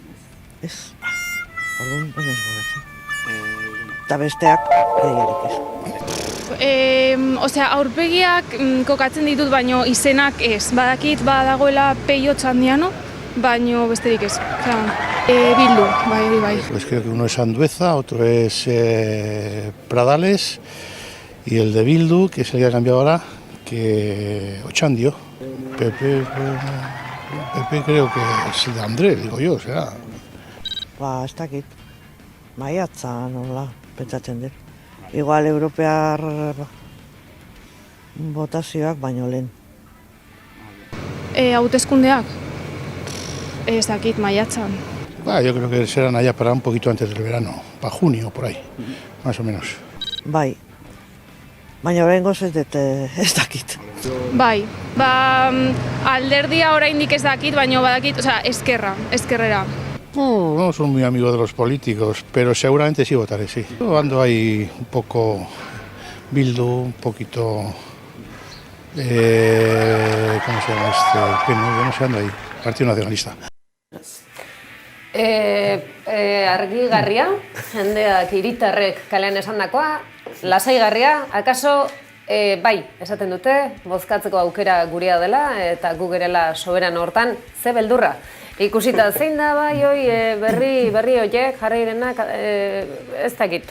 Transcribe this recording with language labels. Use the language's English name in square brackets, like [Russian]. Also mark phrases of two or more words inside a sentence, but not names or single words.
[Basque] Ez, orduan, ez gogatzen. Eta besteak, gehiarik ez. Aurpegiak kokatzen ditut, baino izenak ez. Badakit badagoela Peio Otxandiano, baino besterik ez. Bildu, bai. [Spanish] Pues creo que uno es Andueza, otro es Pradales, y el de Bildu, que es el que ha cambiado ahora, que Otxandio. Pepe creo que es el de André, digo yo, será. [Basque] Ez dakit, maiatza nola, pentsatzen dut. Igual europear botazioak baino lehen. Hauteskundeak? Ez dakit, maiatzan. [Spanish] Yo creo que serán allá para un poquito antes del verano, para junio, por ahí, más o menos. [Basque] Bai, baina oraingoz ez dakit. Bai, alderdia oraindik ez dakit, baina badakit, ezkerrera. [Spanish] No soy muy amigo de los políticos, pero seguramente sí votaré, sí. Yo ando ahí un poco Bildu, un poquito... ¿cómo se llama este? PNV, no sé, ando ahí, Partido Nacionalista. [Basque] Argigarria, jendeak hiritarrek kalean esandakoa, lasaigarria, akaso Bai, esaten dute, bozkatzeko aukera gurea dela, eta gu gerela soberan hortan, ze beldurra. Ikusita zein da bai, berri horiek, jarri denak, ez dakit.